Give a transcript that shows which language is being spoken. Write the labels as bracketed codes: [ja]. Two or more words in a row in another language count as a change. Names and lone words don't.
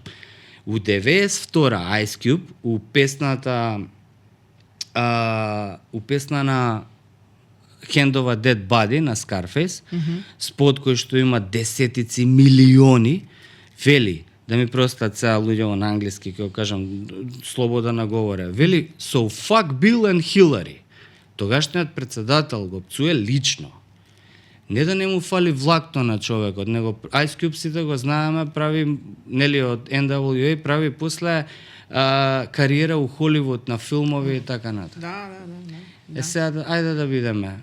[mk] У 92 Ice Cube, у песна на Hand of a Dead Body на Scarface, спот кој што има десетици милиони, вели, да ми простат сега луѓе на англиски, кога кажам слобода на говоре, вели, [en] so fuck Bill and Hillary. [mk] Тогашниот председател го пцуе лично. Не да не му фали влакто на човекот, него Ice Cube сите го знаеме, прави, нели од NWA, прави после кариера у Холивуд на филмови и така натаму. Да. Сега, ајде да видиме.